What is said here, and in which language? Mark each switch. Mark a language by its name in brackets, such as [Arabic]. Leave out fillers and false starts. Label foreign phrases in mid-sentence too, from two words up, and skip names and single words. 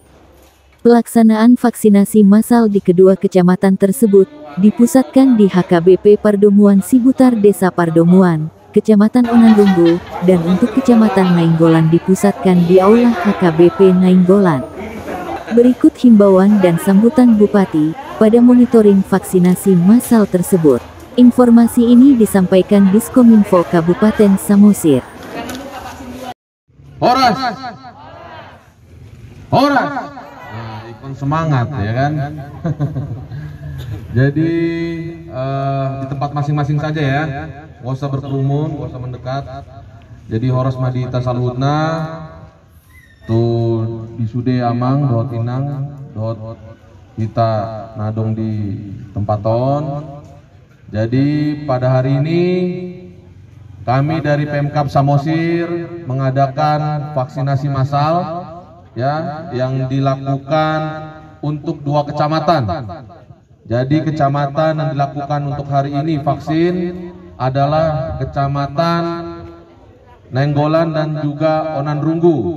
[Indonesian] Pelaksanaan vaksinasi massal di kedua kecamatan tersebut dipusatkan di HKBP Pardomuan Sibutar Desa Pardomuan, Kecamatan Onanrunggu, dan untuk Kecamatan Nainggolan dipusatkan di Aula HKBP Nainggolan. Berikut himbauan dan sambutan Bupati pada monitoring vaksinasi massal tersebut. Informasi ini disampaikan Diskominfo Kabupaten Samosir. [Batak Toba] Horas! Horas! [Indonesian] Nah, ikon semangat ya kan. Jadi di tempat masing-masing saja ya, nggak usah berkerumun, nggak usah mendekat. [Batak Toba] Jadi horas madita salutna tuh di sude amang dohot inang dohot kita nadong di tempaton. [Indonesian] Jadi pada hari ini kami dari Pemkab Samosir mengadakan vaksinasi massal ya yang dilakukan untuk 2 kecamatan. Jadi kecamatan yang dilakukan untuk hari ini vaksin adalah Kecamatan Nainggolan dan juga Onanrunggu.